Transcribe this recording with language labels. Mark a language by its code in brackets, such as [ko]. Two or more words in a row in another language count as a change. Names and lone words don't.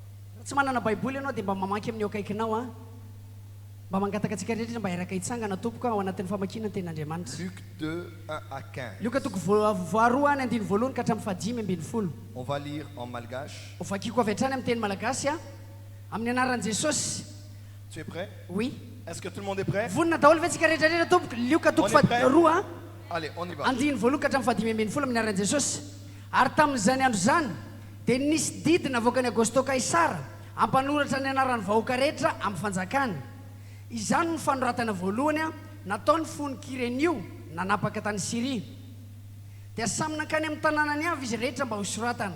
[fr] Luc 2, 1 à 15. On va lire en malgache. Tu es prêt? Oui. Est-ce que tout le monde est prêt? On est prêt? Allez, on y va. [mg] Izany ny fanoratana voalohany nataony fononkiren'io nanapaka tany Siria. Dia samy nankany amin'ny tanànany avy izy rehetra mba ho soratana.